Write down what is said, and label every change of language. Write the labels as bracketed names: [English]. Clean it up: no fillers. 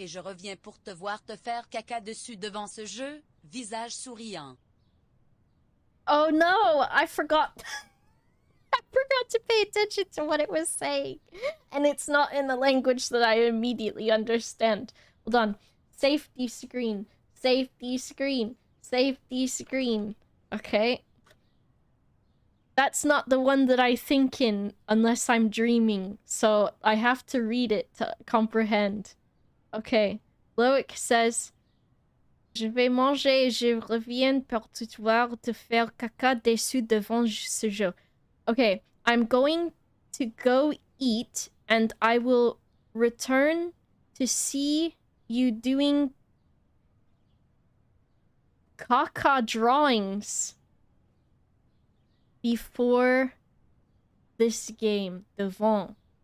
[French] et je reviens pour te voir te faire caca dessus devant ce jeu, visage souriant. [English] Oh no, I forgot. I forgot to pay attention to what it was saying. And it's not in the language that I immediately understand. Hold on. Safety screen. Safety screen. Safety screen. Okay. That's not the one that I think in unless I'm dreaming. So I have to read it to comprehend. Okay. Loic says, [French] je vais manger et je reviens pour te voir te faire caca dessus devant ce jeu. [English] Okay, I'm going to go eat and I will return to see you doing caca drawings before this game. Devant.